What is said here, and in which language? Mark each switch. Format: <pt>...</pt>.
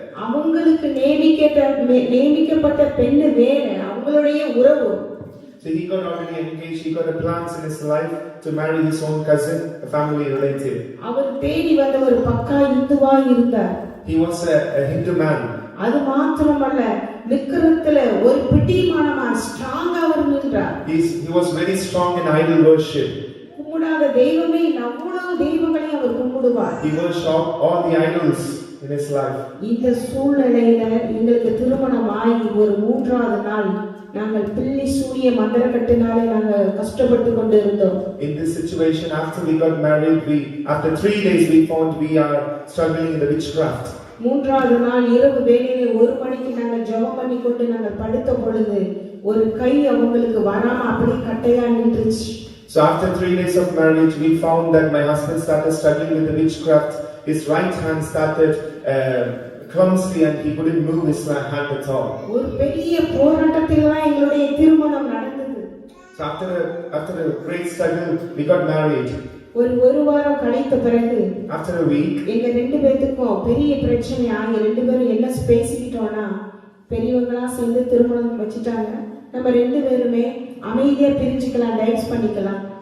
<ta>அவங்களுக்கு நியமிக்கப்பட்ட பெண்ணு வேற, அவங்களுடைய உறவு.</ta> <en>So he got already engaged, he got a plans in his life to marry his own cousin, a family relative.</en> <ta>அவர் தேடி வந்த ஒரு பக்கா இந்துவா இருந்தார்.</ta> <en>He was a Hindu man.</en> <ta>அது மாத்திரமல்ல, விக்கிரத்துல ஒரு பிடிமானமா ஸ்ட்ராங்கா அவர் நின்றார்.</ta> <en>He was very strong in idol worship.</en> <ta>கும்பிடாத தெய்வமே அவ்வளவு தெய்வங்களை அவர் கும்பிடுவார்.</ta> <en>He worshiped all the idols in his life.</en> <ta>இந்த சூழ்நிலையில எங்களுக்கு திருமணம் ஆகி ஒரு 3வது நாள் நாங்கள் பில்லி சூரிய மந்திரக்கட்டினாலே நாங்கள் கஷ்டப்பட்டு கொண்டு இருந்தோம்.</ta> <en>In this situation, after we got married, after 3 days we found we are struggling in the witchcraft.</en> <ta>3வது நாள் இரவு வேளையிலே 1 மணிக்கு நாங்கள் ஜெபம் பண்ணி கொண்டு நாங்கள் படுத்த பொழுது ஒரு கை அவங்களுக்கு வராம அப்படியே கட்டையா நின்றுச்சு.</ta> <en>So after 3 days of marriage, we found that my husband started struggling with the witchcraft. His right hand started clumsy and he couldn't move his hand at all.</en> <ta>ஒரு பெரிய போராட்டத்தில் தான் எங்களுடைய திருமணம் நடந்தது.</ta> <en>So after a great struggle, we got married.</en> <ta>ஒரு வாரம் கழித்த பிறகு</ta> <en>After a week,</en> <ta>எங்க 2 பேத்துக்கும் பெரிய பிரச்சனை ஆகி 2 பேரும் என்ன பேசிக்கிட்டோம்னா, பெரியவங்களா சேர்ந்து திருமணம் வச்சுட்டாங்க, நம்ம 2 பேருமே அமைதியா பிரிஞ்சுக்கலாம், டைவர்ஸ் பண்ணிக்கலாம்.</ta>